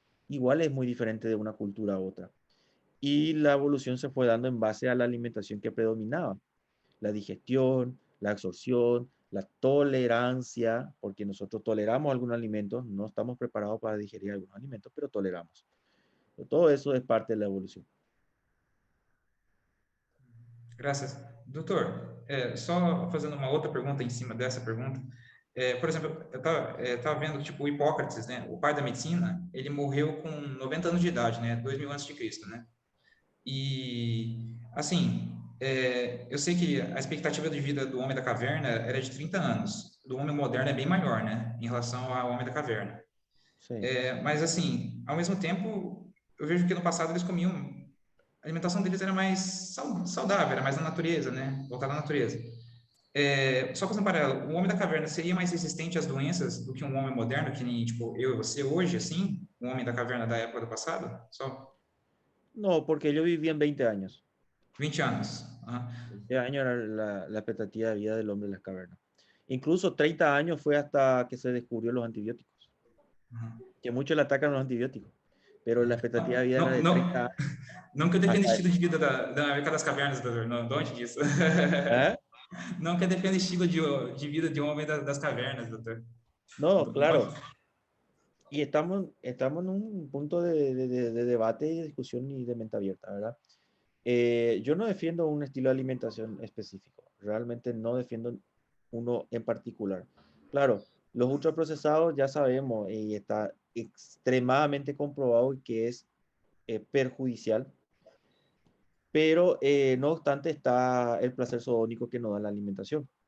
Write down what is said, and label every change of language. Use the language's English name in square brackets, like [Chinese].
[Spanish] Igual es muy diferente de una cultura a otra. Y la evolución se fue dando en base a la alimentación que predominaba, la digestión, la absorción, la tolerancia, porque nosotros toleramos algunos alimentos, no estamos preparados para digerir algunos alimentos, pero toleramos. Todo eso es parte de la evolución. [Portuguese] Graças. Doutor, só fazendo uma outra pergunta em cima dessa pergunta. Por exemplo, eu tava vendo, tipo, o Hipócrates, né? O pai da medicina, ele morreu com 90 anos de idade, né? 2000 antes de Cristo, né? E, assim, eu sei que a expectativa de vida do homem da caverna era de 30 anos. Do homem moderno é bem maior, né? Em relação ao homem da caverna. [Spanish] Sí. [Portuguese] Mas, assim, ao mesmo tempo, eu vejo que no passado eles comiam. A alimentação deles era mais saudável, era mais na natureza, né? Voltada à natureza. Só fazendo um paralelo, o homem da caverna seria mais resistente às doenças do que um homem moderno, que nem, tipo, eu e você hoje, assim? Um homem da caverna da época do passado? Só [Spanish] No, porque ellos vivían 20 años. [Portuguese] 20 anos. Aham. [Spanish] 20 años era la expectativa de vida del hombre en las cavernas. Incluso 30 años fue hasta que se descubrió los antibióticos. Aham. Que muchos le atacan los antibióticos, pero la expectativa de vida era [Portuguese] Não, [Spanish] de 30 años. [Portuguese] não que eu defenda o [Spanish] Hasta [Portuguese] estilo de vida da América das Cavernas, doutor, não, longe disso. ¿Eh? Não que eu defenda o estilo de vida de um homem das cavernas, doutor. [Spanish] No, claro. Y estamos en un punto de debate y de discusión y de mente abierta, ¿verdad? Yo no defiendo un estilo de alimentación específico. Realmente no defiendo uno en particular. Claro, los ultraprocesados ya sabemos y está extremadamente comprobado que es perjudicial, pero no obstante está el placer hedónico que nos da la alimentación.